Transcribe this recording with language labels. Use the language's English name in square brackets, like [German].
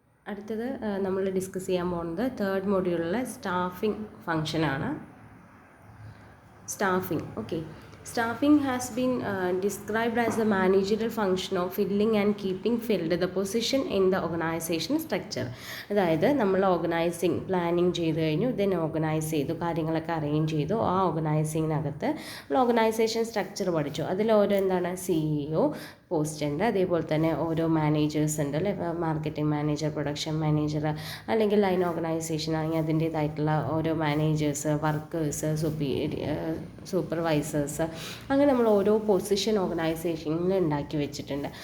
[Malayalam] അടുത്തത് നമ്മൾ ഡിസ്കസ് ചെയ്യാൻ പോകുന്നത് തേർഡ് മൊഡ്യൂളിലെ സ്റ്റാഫിംഗ് ഫംഗ്ഷനാണ്. Staffing, okay. [English] Staffing has been described as the managerial function of filling and keeping filled the position in the organization structure. [Malayalam] അതായത് നമ്മൾ organising planning ചെയ്ത് കഴിഞ്ഞു, ദെൻ ഓർഗനൈസ് ചെയ്തു, കാര്യങ്ങളൊക്കെ അറേഞ്ച് ചെയ്തു. ആ ഓർഗനൈസിങ്ങിനകത്ത് നമ്മൾ ഓർഗനൈസേഷൻ സ്ട്രക്ചർ പഠിച്ചു. അതിൽ ഓരോ എന്താണ് CEO പോസ്റ്റ് ഉണ്ട്, അതേപോലെ തന്നെ ഓരോ മാനേജേഴ്സ് ഉണ്ട് അല്ലേ, മാർക്കറ്റിംഗ് മാനേജർ, പ്രൊഡക്ഷൻ മാനേജർ, അല്ലെങ്കിൽ ലൈൻ ഓർഗനൈസേഷൻ ആണെങ്കിൽ അതിൻ്റേതായിട്ടുള്ള ഓരോ മാനേജേഴ്സ്, വർക്കേഴ്സ്, സൂപ്പർവൈസേഴ്സ്, അങ്ങനെ നമ്മൾ ഓരോ പൊസിഷൻ ഓർഗനൈസേഷനിൽ ഉണ്ടാക്കി വെച്ചിട്ടുണ്ട്.